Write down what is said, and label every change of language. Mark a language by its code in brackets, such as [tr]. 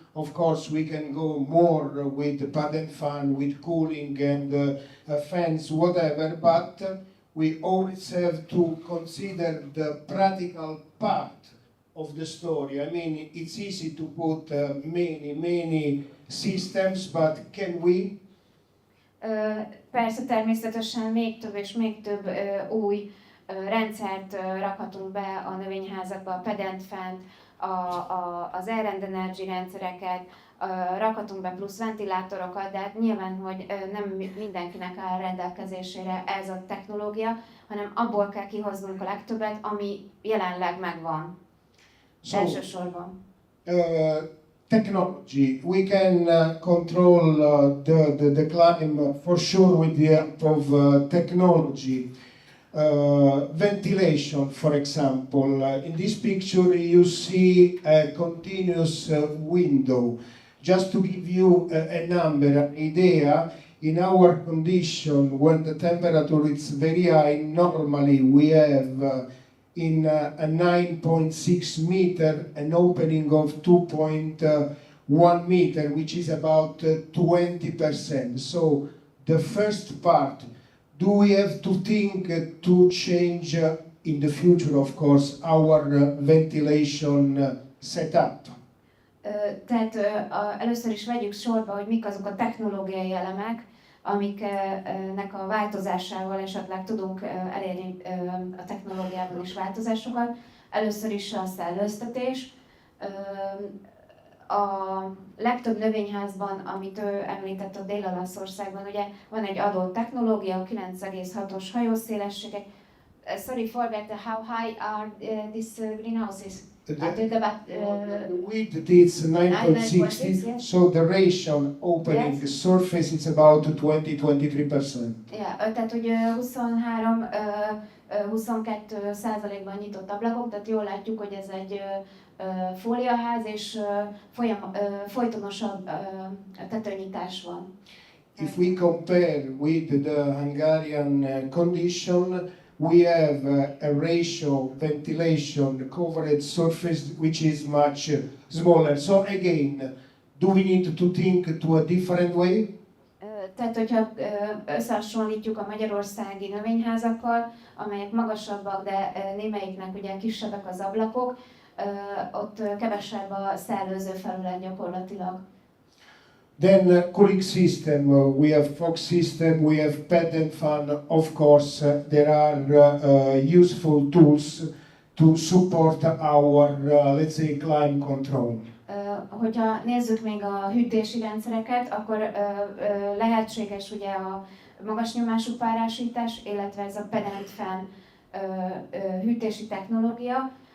[en] Of course, we can go more with the pad and fan, with cooling and fans, whatever, but we always have to consider the practical part of the story. I mean, it's easy to put many systems, but can we? [hu] Persze természetesen még több és még több új rendszert rakhatunk be a növényházakba, a pad and fan, az air and energy rendszereket, rakhatunk be plusz ventilátorokat, de hát nyilván, hogy nem mindenkinek áll rendelkezésére ez a technológia, hanem abból kell kihoznunk a legtöbbet, ami jelenleg megvan. Elsősorban. [en] Technology. We can control the climate for sure with the help of technology. Ventilation, for example. In this picture you see a continuous window. Just to give you a number, an idea, in our condition, when the temperature is very high, normally we have in a 9.6 meter an opening of 2.1 meter, which is about 20%. So The first part, do we have to think to change in the future, of course, our ventilation setup? [hu] Tehát először is vegyük sorba, hogy mik azok a technológiai elemek, amiknek a változásával esetleg tudunk elérni a technológiában is változásokat. Először is a szellőztetés. A legtöbb növényházban, amit ő említett a Dél-Olaszországban, ugye van egy adott technológia, 9,6-os hajószélességek. [en] Sorry, forget how high are these greenhouses? The width is 9.60, yes. so the ratio opening Yes. surface is about 20-23%. [hu] Yeah, tehát ugye 23-22%-ban nyitott ablakok, tehát jól látjuk, hogy ez egy fóliaház, és folytonosabb tetőnyitás van. [en] If we compare with the Hungarian condition, we have a ratio ventilation covered surface which is much smaller. So again, do we need to think to a different way? [hu] Tehát, hogyha összehasonlítjuk a magyarországi növényházakkal, amelyek magasabbak, de némelyiknek ugye kisebbek az ablakok, ott kevesebb a szellőző felület gyakorlatilag. [en] Then cooling system, we have fog system, we have pad and fan. Of course, there are useful tools to support our, let's say, climate control. [hu] Hogyha nézzük még a hűtési rendszereket, akkor lehetséges ugye a magas nyomású párásítás, illetve ez a pad and fan hűtési technológia.